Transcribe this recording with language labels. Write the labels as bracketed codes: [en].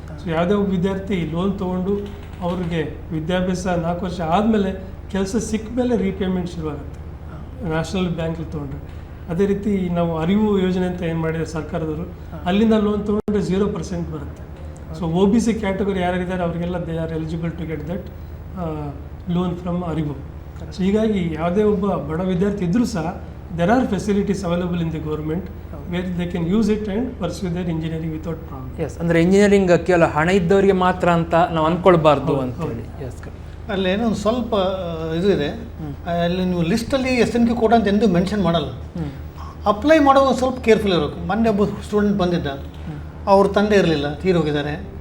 [kn] So ಯಾವುದೇ ಒಬ್ಬ ವಿದ್ಯಾರ್ಥಿ ಲೋನ್ ತೊಗೊಂಡು ಅವ್ರಿಗೆ ವಿದ್ಯಾಭ್ಯಾಸ 4 ವರ್ಷ ಆದಮೇಲೆ ಕೆಲಸ ಸಿಕ್ಕ ಮೇಲೆ ರೀಪೇಮೆಂಟ್ ಶುರುವಾಗುತ್ತೆ ನ್ಯಾಷನಲ್ ಬ್ಯಾಂಕಲ್ಲಿ ತೊಗೊಂಡ್ರೆ. ಅದೇ ರೀತಿ ನಾವು ಅರಿವು ಯೋಜನೆ ಅಂತ ಏನು ಮಾಡಿದ್ದಾರೆ ಸರ್ಕಾರದವರು, ಅಲ್ಲಿಂದ ಲೋನ್ ತೊಗೊಂಡ್ರೆ 0% ಬರುತ್ತೆ. ಸೊ OBC ಕ್ಯಾಟಗರಿ ಯಾರ್ಯಾರಿದ್ದಾರೆ ಅವರಿಗೆಲ್ಲ [en] They are eligible to get that loan from Arivu. [kn] ಸೊ ಹೀಗಾಗಿ ಯಾವುದೇ ಒಬ್ಬ ಬಡ ವಿದ್ಯಾರ್ಥಿ ಇದ್ದರೂ ಸಹ [en] there are facilities available in the government where they can use it and pursue their engineering without problem. [kn] S, ಅಂದರೆ ಇಂಜಿನಿಯರಿಂಗ್ ಕೇವಲ ಹಣ ಇದ್ದವರಿಗೆ ಮಾತ್ರ ಅಂತ ನಾವು ಅಂದ್ಕೊಳ್ಬಾರ್ದು ಅಂತೇಳಿ. [en] yes, [kn] ಅಲ್ಲಿ ಏನೋ ಒಂದು ಸ್ವಲ್ಪ ಇದು ಇದೆ, ಅಲ್ಲಿ ನೀವು ಲಿಸ್ಟಲ್ಲಿ SNQ ಕೋಟಾ ಅಂತ ಎಂದೂ ಮೆನ್ಷನ್ ಮಾಡಲ್ಲ. ಅಪ್ಲೈ ಮಾಡುವಾಗ ಸ್ವಲ್ಪ ಕೇರ್ಫುಲ್ ಇರಬೇಕು. ಮೊನ್ನೆ ಒಬ್ಬ ಸ್ಟೂಡೆಂಟ್ ಬಂದಿದ್ದ, ಅವ್ರ ತಂದೆ ಇರಲಿಲ್ಲ, ತೀರಿ ಹೋಗಿದ್ದಾರೆ.